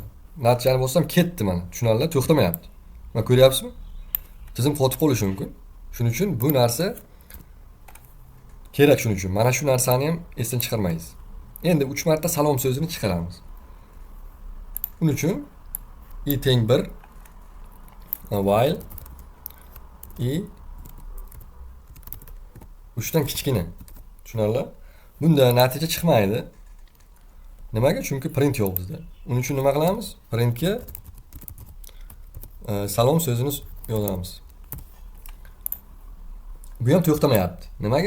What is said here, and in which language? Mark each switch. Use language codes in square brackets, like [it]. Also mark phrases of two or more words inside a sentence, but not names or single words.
[uz] Natijani bosam ketdi mana. Tushunarli? To'xtamayapti. Mana ko'ryapsizmi? Tizim qotib qolishi mumkin. Shuning uchun bu narsa kerak, shuning uchun. Mana shu narsani ham esdan chiqarmaysiz. Endi 3 marta salom so'zini chiqaramiz. Uning uchun i teng 1 while i 3 dan kichkina. Tushunarli? Bunda natija chiqmaydi. Nimaga? Chunki print yo'q bizda. Uning uchun nima qilamiz? Printga salom so'zini yozamiz. Bu ham to'xtamayapti. Nimaga?